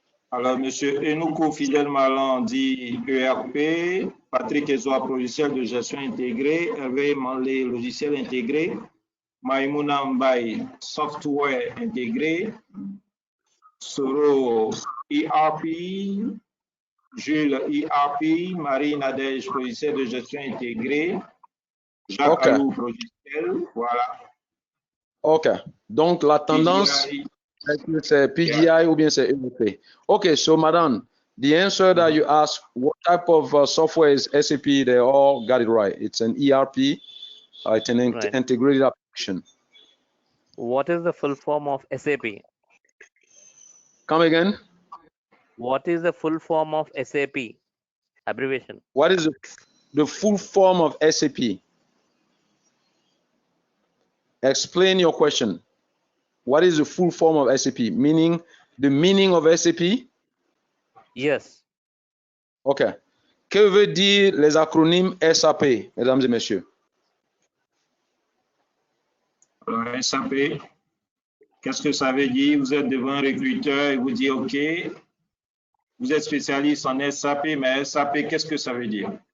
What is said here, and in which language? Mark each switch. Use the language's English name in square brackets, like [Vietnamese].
[French] Alors, monsieur Enoukou Fidel Malan dit ERP, Patrick Ezoa, logiciel de gestion intégré, Hervé Manlé, logiciel intégré, Maïmouna Mbaye, software intégré, Soro, ERP, Jules, ERP, Marie Nadège, logiciel de gestion intégré, Jacques Alou, logiciel, voilà. OK. Donc, la tendance, c'est PGI ou bien c'est ERP. [English] OK, so madam, the answer that you asked, what type of software is SAP? They all got it right. It's an ERP. It's an integrated application. What is the full form of SAP? Come again? What is the full form of SAP? Abbreviation. What is the full form of SAP? Explain your question. What is the full form of SAP? Meaning, the meaning of SAP? Yes. OK. [French] Que veut dire les acronymes SAP, mesdames et messieurs? Alors, SAP, qu'est-ce que ça veut dire? Vous êtes devant un recruteur et vous dites, OK, vous êtes spécialiste en SAP, mais SAP, qu'est-ce que ça veut dire?